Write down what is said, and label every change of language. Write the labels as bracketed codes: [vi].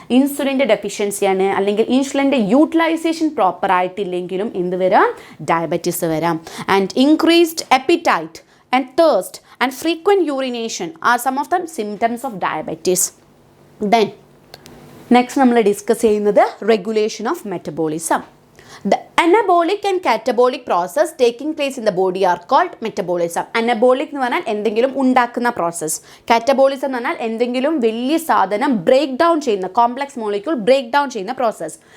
[ml] ഇൻസുലിൻ്റെ ഡെഫിഷ്യൻസിയാണ്, അല്ലെങ്കിൽ ഇൻസുലിൻ്റെ utilisation proper ആയിട്ടില്ലെങ്കിലും എന്ത് വരാം? ഡയബറ്റീസ് വരാം. [en] And increased appetite and thirst and frequent urination are some of the symptoms of diabetes. [ml] Then next നമ്മൾ discuss ചെയ്യുന്നത് [en] Regulation of metabolism. The anabolic and catabolic process taking place in the body are called metabolism. [ml] Anabolic എന്ന് പറഞ്ഞാൽ എന്തെങ്കിലും ഉണ്ടാക്കുന്ന process. Catabolism എന്ന് പറഞ്ഞാൽ എന്തെങ്കിലും വലിയ സാധനം ബ്രേക്ക് ഡൗൺ ചെയ്യുന്ന, കോംപ്ലക്സ് മോളിക്യൂൾ ബ്രേക്ക് ഡൗൺ ചെയ്യുന്ന പ്രോസസ്സ്.